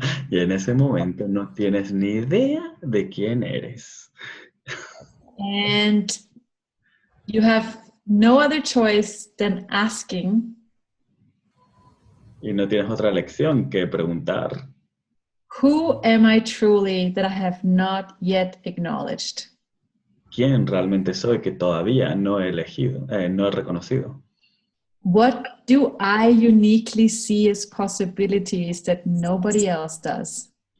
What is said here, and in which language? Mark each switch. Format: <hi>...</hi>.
<es>Y en ese momento no tienes ni idea de quién eres.</es> <en>And you have no other choice than asking.</en> <es>Y no tienes otra elección que preguntar.</es> <en>Who am I truly that I have not yet acknowledged?</en> <es>¿Quién realmente soy que todavía no he elegido, no he reconocido?</es> <en>What do I uniquely see as possibilities that nobody else does?</en>